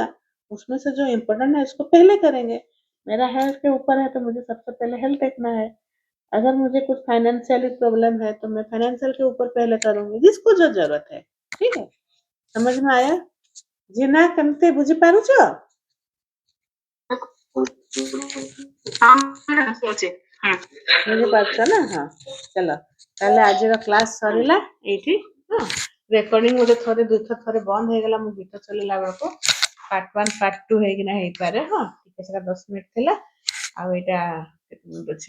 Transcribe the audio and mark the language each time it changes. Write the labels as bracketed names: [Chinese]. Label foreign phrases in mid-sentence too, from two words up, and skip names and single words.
[Hindi] उसमें से जो इम्पोर्टेंट है उसको पहले करेंगे। मेरा हेल्थ के ऊपर है, तो मुझे सबसे पहले हेल्थ देखना है। अगर मुझे कुछ फाइनेंशियली प्रॉब्लम है, तो मैं फाइनेंशियल के ऊपर पहले करूंगी, जिसको जो जरूरत है, ठीक है। समझ में आया? जी ना, [Odia] କମତେ ବୁଝି ପାରୁଛ? ବୁଝିପାରୁଛ ନା? ହଁ ଚାଲ ତାହେଲେ ଆଜିର କ୍ଲାସ୍ ସରିଲା ଏଇଠି। ହଁ ରେକର୍ଡିଂ ଗୋଟେ ଥରେ ଦୁଇଥର ଥରେ ବନ୍ଦ ହେଇଗଲା, ମୁଁ ଗୀତ ଚଲେଇଲା ବେଳକୁ ପାର୍ଟ 1 ପାର୍ଟ 2 ହେଇକିନା ହେଇପାରେ। ହଁ ଟିକେ ସେଟା 10 ମିନିଟ୍ ଥିଲା, ଆଉ ଏଇଟା କେତେ ମିନିଟ୍ ଅଛି?